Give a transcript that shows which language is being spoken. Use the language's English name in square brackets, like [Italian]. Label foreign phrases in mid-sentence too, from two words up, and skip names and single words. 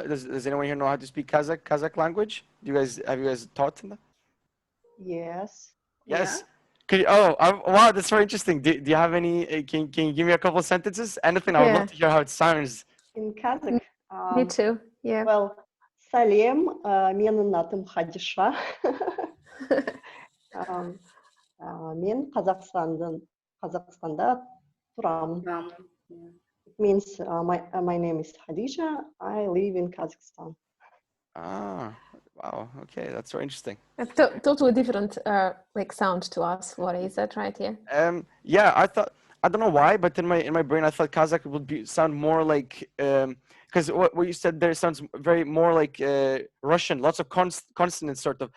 [English] Does anyone here know how to speak Kazakh language? Have you guys taught them? Yes. Yes. Yeah. Wow, that's very interesting. Do you have any? Can you give me a couple of sentences? Anything? I would love to hear how it sounds. In Kazakh. Me too. Yeah. Well, Salem, [Kazakh] менің атым Хадиша. Мен Қазақстанда тұрамын. [English] It means my name is Khadija. I live in Kazakhstan. Ah, wow. Okay, that's very interesting. A totally different like sound to us. What is that right here? Yeah, I don't know why, but in my brain I thought Kazakh would sound more like because what you said there sounds very more like Russian, lots of consonants sort of.